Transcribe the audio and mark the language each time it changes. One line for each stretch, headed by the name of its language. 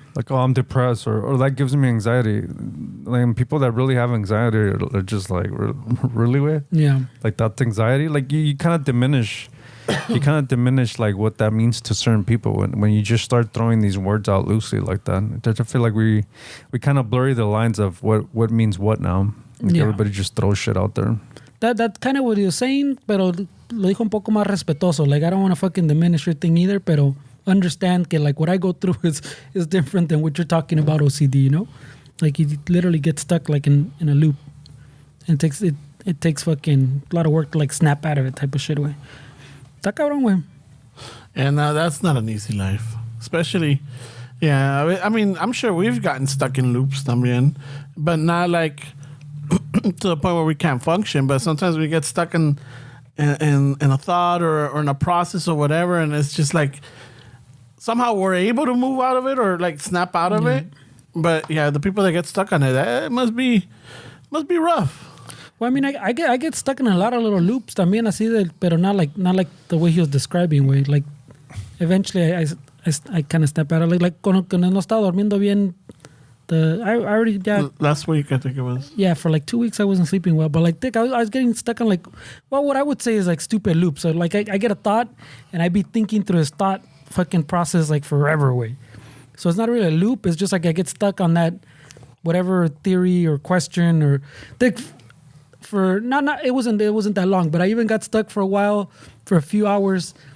English: Like, oh, I'm depressed, or that gives me anxiety. Like, people that really have anxiety are just like, really weird. Yeah. Like, that's anxiety. Like, you kind of diminish, like what that means to certain people when you just start throwing these words out loosely like that. I feel like we kind of blurry the lines of what means what now. Like, everybody just throws shit out there. That's kind of what he was saying, pero lo dijo un poco más respetuoso. Like, I don't want to fucking diminish your thing either, pero understand que like what I go through is different than what you're talking about OCD, you know? Like, you literally get stuck like in a loop. And it takes fucking a lot of work to like snap out of it type of shit way.
Spanish: Está cabrón, güey.
English: And that's not an easy life. Especially, yeah, I mean, I'm sure we've gotten stuck in loops también, but not like to the point where we can't function, but sometimes we get stuck in a thought or in a process or whatever, and it's just like somehow we're able to move out of it or like snap out of it. But yeah, the people that get stuck on it must be rough. Well, I mean, I get stuck in a lot of little loops también así, pero not like the way he was describing, way. Like, eventually I kind of snap out of it.
Spanish: Like cuando no estaba durmiendo bien.
English: Last week I think it was. Yeah, for like 2 weeks I wasn't sleeping well, but like I was getting stuck on like, well, what I would say is like stupid loops. So like I get a thought and I be thinking through this thought fucking process like forever way. So it's not really a loop. It's just like I get stuck on that whatever theory or question or like for not it wasn't that long, but I even got stuck for a while for a few hours.